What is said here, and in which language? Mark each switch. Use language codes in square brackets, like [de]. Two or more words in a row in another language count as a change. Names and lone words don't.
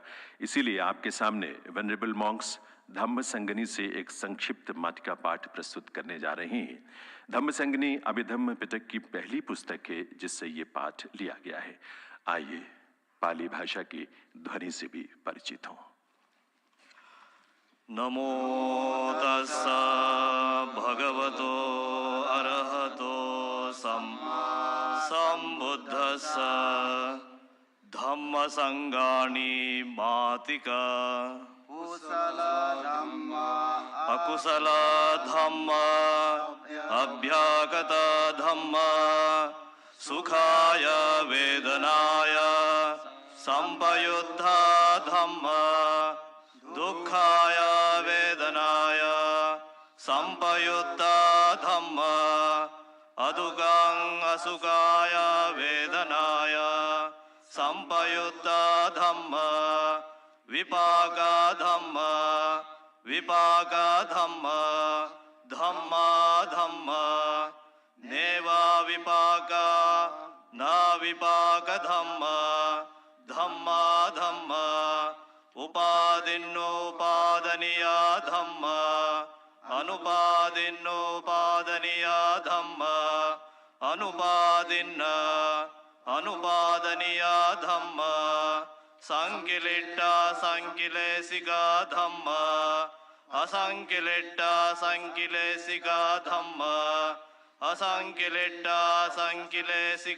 [hi] इसीलिए आपके सामने [en] venerable monks [hi] धम्म संगनी से एक संक्षिप्त माटिका पाठ प्रस्तुत करने जा रहे हैं। धम्म संगनी अभिधम्म पिटक की पहली पुस्तक है जिससे ये पाठ लिया गया है। आइए पाली भाषा की ध्वनि से भी परिचित हों। [pi] नमो तस्सा भगवतो अरहतो सम्बुद्धस्सा धम्म संगानी मातिका कुशल धम्मा कुशल धम्म अभ्यागत धम्म सुखाय वेदनाय संपयुद्ध धम्म दुःखाय वेदनाय संपयुद्ध धम्म अदुःखं असुखाय वेदनाय संपयुद्ध धम्म विपाक धम्म विपाक धम्म धम्म धम्म नेव विपाक न विपाक धम्म धम्म धम्म उपादिन्नोपादनीय धम्म अनुपादिन्नोपादनीय धम्म अनुपादिन्न अनुपादनीय धम्म संकिलिट्ट संकिलेशिक धम्म असंकिलिट्ट संकिलेशिक धम्म असंकिलिट्ट संकिलेशिक